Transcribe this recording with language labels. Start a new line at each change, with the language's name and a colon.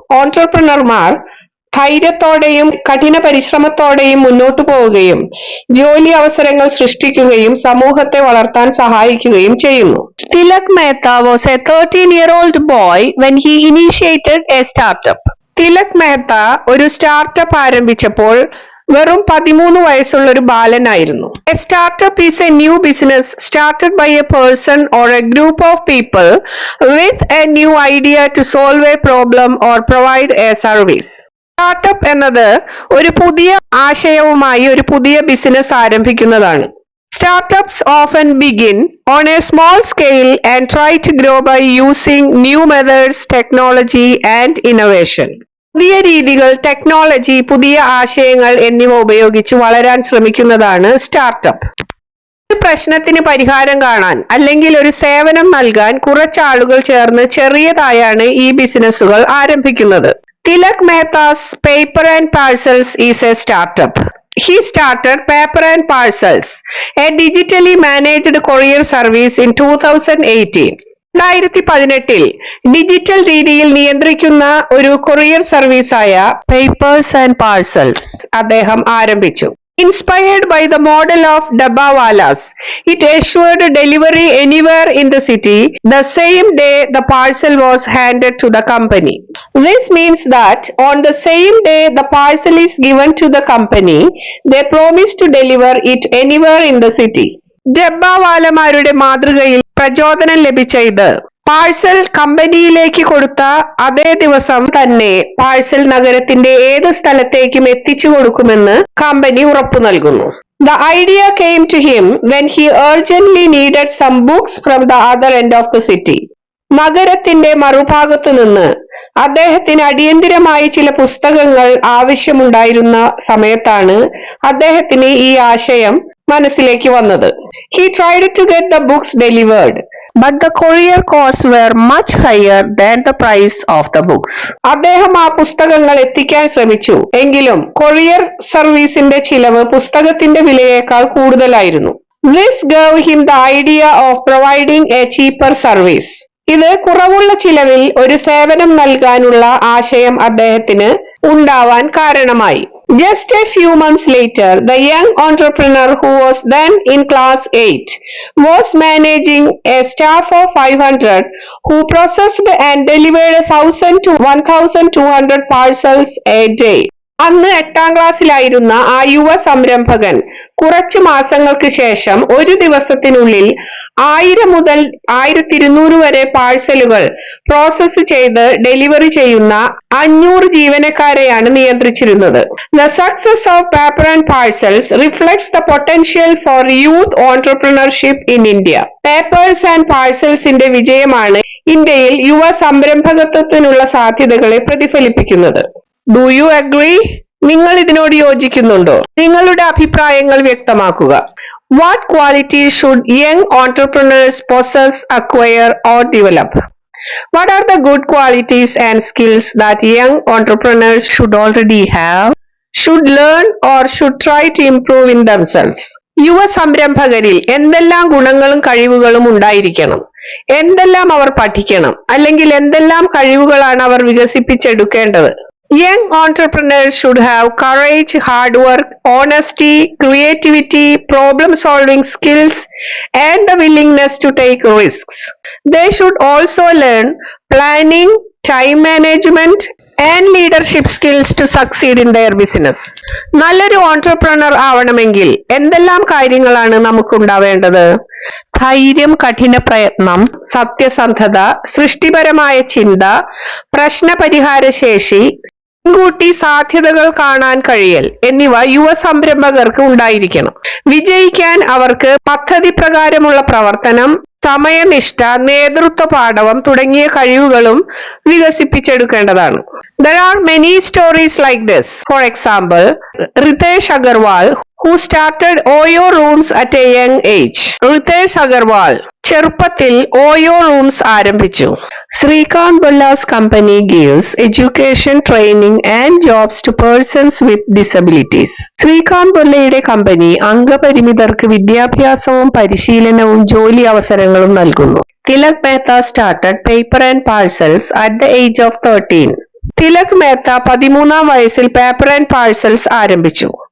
Malayalam: ഓൺട്രപ്രണർമാർ ധൈര്യത്തോടെയും കഠിന പരിശ്രമത്തോടെയും മുന്നോട്ടു പോവുകയും ജോലി അവസരങ്ങൾ സൃഷ്ടിക്കുകയും സമൂഹത്തെ വളർത്താൻ സഹായിക്കുകയും ചെയ്യുന്നു.
English: Tilak Mehta was a 13-year-old boy when he initiated a startup.
Malayalam: Tilak Mehta ഒരു സ്റ്റാർട്ടപ്പ് ആരംഭിച്ചപ്പോൾ വെറും 13 വയസ്സുള്ള ഒരു ബാലനായിരുന്നു.
English: A startup is a new business started by a person or a group of people with a new idea to solve a problem or provide a service.
Malayalam: Startup എന്നത് ഒരു പുതിയ ആശയവുമായി ഒരു പുതിയ business ആരംഭിക്കുന്നതാണ്.
English: Startups often begin on a small scale and try to grow by using new methods, technology and innovation.
Malayalam: പുതിയ രീതികൾ, technology, പുതിയ ആശയങ്ങൾ എന്നിവ ഉപയോഗിച്ച് വളരാൻ ശ്രമിക്കുന്നതാണ് സ്റ്റാർട്ടപ്പ്. ഒരു പ്രശ്നത്തിന് പരിഹാരം കാണാൻ അല്ലെങ്കിൽ ഒരു സേവനം നൽകാൻ കുറച്ചാളുകൾ ചേർന്ന് ചെറിയതായാണ് ഈ ബിസിനസ്സുകൾ ആരംഭിക്കുന്നത്.
English: Tilak Mehta's Paper and Parcels is a startup. He started Paper and Parcels, a digitally managed courier service in 2018.
Malayalam: 2018 digital രീതിയിൽ നിയന്ത്രിക്കുന്ന ഒരു കൊറിയർ സർവീസായ പേപ്പേഴ്സ് ആൻഡ് പാഴ്സൽസ് അദ്ദേഹം ആരംഭിച്ചു.
English: Inspired by the model of Dabbawalas, it assured delivery anywhere in the city the same day the parcel was handed to the company. This means that on the same day the parcel is given to the company, they promise to deliver it anywhere in the city.
Malayalam: ഡബ്ബാവാലമാരുടെ മാതൃകയിൽ പ്രചോദനം ലഭിച്ച ഇത് parcel കമ്പനിയിലേക്ക് കൊടുത്ത അതേ ദിവസം തന്നെ parcel നഗരത്തിന്റെ ഏത് സ്ഥലത്തേക്കും എത്തിച്ചു കൊടുക്കുമെന്ന് കമ്പനി ഉറപ്പു നൽകുന്നു.
English: The idea came to him when he urgently needed some books from the other end of the city.
Malayalam: നഗരത്തിന്റെ മറുഭാഗത്തു നിന്ന് അദ്ദേഹത്തിന് അടിയന്തിരമായി ചില പുസ്തകങ്ങൾ ആവശ്യമുണ്ടായിരുന്ന സമയത്താണ് അദ്ദേഹത്തിന് ഈ ആശയം മനസ്സിലേക്ക് വന്നത്.
English: He tried to get the books delivered, but the courier costs were much higher than the price of the books.
Malayalam: അദ്ദേഹം ആ പുസ്തകങ്ങൾ എത്തിക്കാൻ ശ്രമിച്ചു, എങ്കിലും കൊറിയർ സർവീസിന്റെ ചിലവ് പുസ്തകത്തിന്റെ വിലയേക്കാൾ കൂടുതലായിരുന്നു.
English: This gave him the idea of providing a cheaper service.
Malayalam: ഇത് കുറവുള്ള ചിലവിൽ ഒരു സേവനം നൽകാനുള്ള ആശയം അദ്ദേഹത്തിന് ഉണ്ടാവാൻ കാരണമായി.
English: Just a few months later, the young entrepreneur who was then in class 8 was managing a staff of 500 who processed and delivered 1,000 to 1,200 parcels a day.
Malayalam: അന്ന് 8ാം ക്ലാസ്സിലായിരുന്ന ആ യുവ സംരംഭകൻ കുറച്ചു മാസങ്ങൾക്ക് ശേഷം ഒരു ദിവസത്തിനുള്ളിൽ 1000 മുതൽ 1200 വരെ പാഴ്സലുകൾ പ്രോസസ് ചെയ്ത് ഡെലിവറി ചെയ്യുന്ന 500 ജീവനക്കാരെയാണ് നിയന്ത്രിച്ചിരുന്നത്.
English: The success of paper and parcels reflects the potential for youth entrepreneurship in India.
Malayalam: Papers and പാഴ്സൽസിന്റെ വിജയമാണ് ഇന്ത്യയിൽ യുവ സംരംഭകത്വത്തിനുള്ള സാധ്യതകളെ പ്രതിഫലിപ്പിക്കുന്നത്.
English: Do you agree?
Malayalam: നിങ്ങൾ ഇതിനോട് യോജിക്കുന്നുണ്ടോ? നിങ്ങളുടെ അഭിപ്രായങ്ങൾ വ്യക്തമാക്കുക.
English: What qualities should young entrepreneurs possess, acquire or develop? What are the good qualities and skills that young entrepreneurs should already have, should learn or should try to improve in themselves?
Malayalam: യുവ സംരംഭകരിൽ എന്തെല്ലാം ഗുണങ്ങളും കഴിവുകളും ഉണ്ടായിരിക്കണം? എന്തെല്ലാം അവർ പഠിക്കണം? അല്ലെങ്കിൽ എന്തെല്ലാം കഴിവുകളാണ് അവർ വികസിപ്പിച്ചെടുക്കേണ്ടത്?
English: Young entrepreneurs should have courage, hard work, honesty, creativity, problem-solving skills, and the willingness to take risks. They should also learn planning, time management, and leadership skills to succeed in their business.
Malayalam: നല്ലൊരു entrepreneur ആവണമെങ്കിൽ എന്തെല്ലാം കാര്യങ്ങളാണ് നമുക്കുണ്ടാവേണ്ടത്? ധൈര്യം, കഠിന പ്രയത്നം, സത്യസന്ധത, സൃഷ്ടിപരമായ ചിന്ത, പ്രശ്നപരിഹാര ശേഷി, മുൻകൂട്ടി സാധ്യതകൾ കാണാൻ കഴിയൽ എന്നിവ യുവ സംരംഭകർക്ക് ഉണ്ടായിരിക്കണം. വിജയിക്കാൻ അവർക്ക് പദ്ധതി പ്രകാരമുള്ള പ്രവർത്തനം, സമയനിഷ്ഠ, നേതൃത്വ പാടവം തുടങ്ങിയ കഴിവുകളും വികസിപ്പിച്ചെടുക്കേണ്ടതാണ്.
English: There are many stories like this. For example, Ritesh Agarwal, who started Oyo Rooms at a young age.
Malayalam: Ritesh Agarwal ചെറുപ്പത്തിൽ ഓയോ റൂംസ് ആരംഭിച്ചു.
English: Srikanth Bolla's company gives education, training and jobs to persons with disabilities.
Malayalam: Srikanth ബൊല്ലയുടെ company അംഗപരിമിതർക്ക് വിദ്യാഭ്യാസവും പരിശീലനവും ജോലി അവസരങ്ങളും നൽകുന്നു.
English: Tilak Mehta started paper and parcels at the age of 13.
Malayalam: Tilak Mehta 13ാം വയസ്സിൽ paper and parcels ആരംഭിച്ചു.